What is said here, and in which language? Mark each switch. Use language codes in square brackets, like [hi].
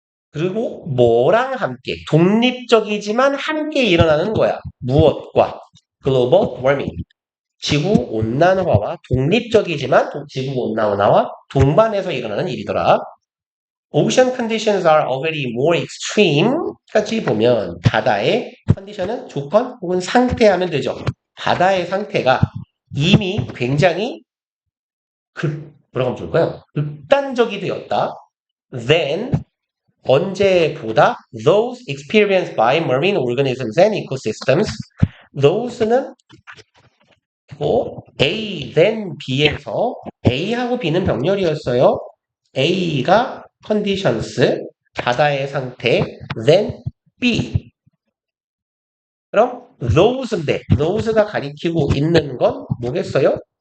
[ko] 그리고 뭐랑 함께 독립적이지만 함께 일어나는 거야. 무엇과? global warming. 지구온난화와 독립적이지만 지구온난화와 동반해서 일어나는 일이더라. [en] Ocean conditions are already more extreme. [ko] 까지 보면 바다의 컨디션은 조건 혹은 상태 하면 되죠. 바다의 상태가 이미 굉장히 뭐라고 하면 좋을까요? 극단적이 되었다. [en] Then 언제보다 those experienced by marine organisms and ecosystems. [ko] those는 A, then B에서 A하고 B는 병렬이었어요. A가 conditions, 바다의 상태, then B. 그럼 those인데 those가 가리키고 있는 건 뭐겠어요?